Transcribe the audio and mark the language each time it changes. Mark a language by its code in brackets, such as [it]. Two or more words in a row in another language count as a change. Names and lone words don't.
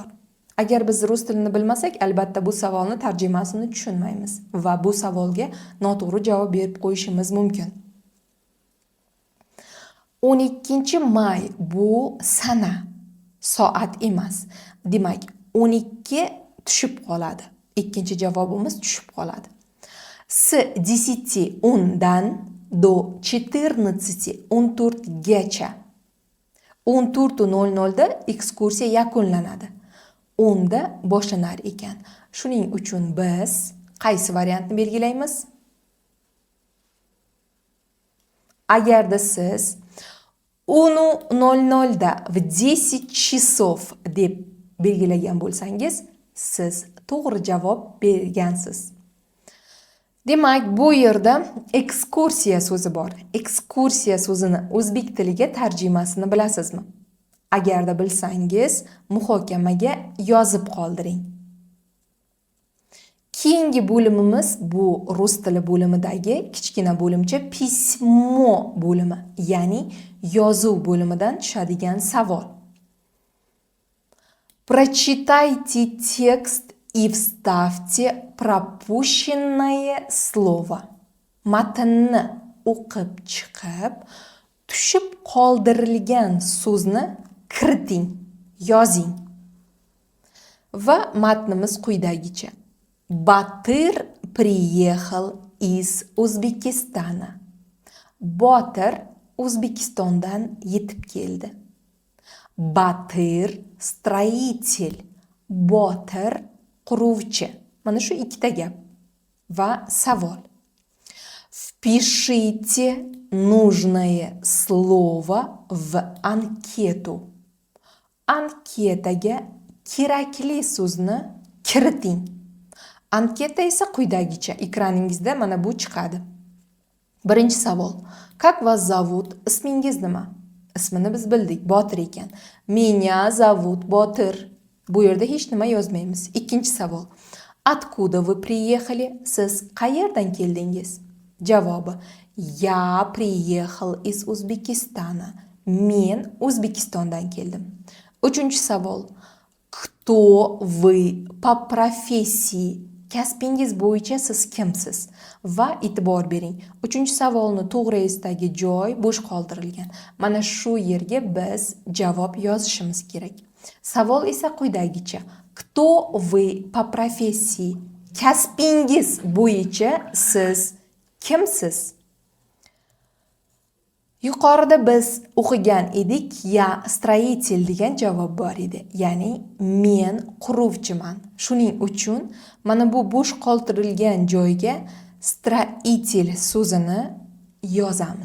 [uz] Agar biz rus tilini bilmasak, albatta bu savolni tarjimasini tushunmaymiz va bu savolga noto'g'ri javob berib qo'yishimiz mumkin. 12 may bu sana, soat emas. Demak, 12 tushib qoladi. Ikkinchi javobimiz tushib qoladi. [ru] С 10:10 до 14:14 gacha. [uz] 14:00 da ekskursiya yakunlanadi. 10 da boshlanar ekan. Shuning uchun biz qaysi variantni belgilaymiz? Agarda siz 10:00 da [ru] в 10 часов [uz] deb belgilagan bo'lsangiz, siz to'g'ri javob bergansiz. Demak, bu yerda ekskursiya so'zi bor. Ekskursiya so'zini o'zbek tiliga tarjimasini bilasizmi? Agarda bilsangiz, muhokamaga yozib qoldiring. Keyingi bo'limimiz bu rus tili bo'limidagi kichkina bo'limcha pismo bo'limi, ya'ni yozuv bo'limidan tushadigan savol. [ru] Прочитайте текст и вставьте пропущенное слово. [uz] Matnni o'qib chiqib, tushib qoldirilgan so'zni kiriting, yozing. Va matnimiz quyidagicha. [ru] Батыр приехал из Узбекистана. [uz] Botir O'zbekistondan yetib keldi. [ru] Батыр строитель. [uz] Botir quruvchi. Mana shu ikkita gap va savol. [ru] Впишите нужное слово в анкету. [uz] Anketaga kerakli so'zni kiriting. Anketa esa quyidagicha. Ekraningizda mana bu chiqadi. Birinchi savol. [ru] Как вас зовут? [uz] Ismingiz nima? Ismini biz bildik, Botir ekan. [ru] Меня зовут Botir. [uz] Bu yerda hech nima yozmaymiz. Ikkinchi savol. [ru] Откуда вы приехали? [uz] Siz qayerdan keldingiz? Javobi. [ru] Я приехал из Узбекистана. [uz] Men O'zbekistondan keldim. Uchinchi savol. [ru] Кто вы по профессии? [uz] Kasbingiz bo'yicha siz kimsiz? Va e'tibor bering. Uchinchi savolni to'g'ri esidagi joy bo'sh qoldirilgan. Mana shu yerga biz javob yozishimiz kerak. Savol esa quyidagicha. [ru] Кто вы по профессии? [uz] Kasbingiz bo'yicha siz kimsiz? Yuqorida biz o'qigan edik, [ru] я строитель [uz] degan javob bor edi. Ya'ni men quruvchiman. Shuning uchun mana bu bo'sh qoldirilgan joyga строитель so'zini yozamiz.